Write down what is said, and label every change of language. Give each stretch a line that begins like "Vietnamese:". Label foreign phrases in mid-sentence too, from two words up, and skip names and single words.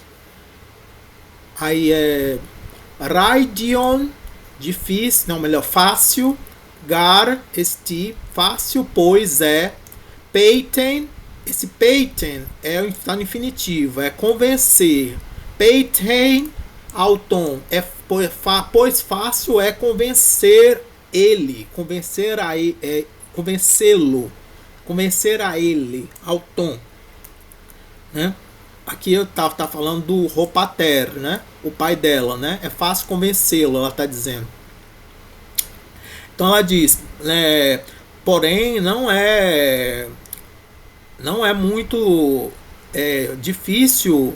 Portuguese: Aí é Raidion, difícil, não, melhor, fácil.
Greek: γάρ ἐστι,
Portuguese: fácil, pois é. Peiten, esse peiten está no infinitivo, é convencer.
Greek: πείθειν αὐτόν,
Portuguese: pois fácil é convencer ele, convencê-lo, convencer a ele, auton, né? Aqui eu tá falando do Ropater, né? O pai dela, né? É fácil convencê-lo, ela está dizendo. Então ela diz, porém não é muito difícil.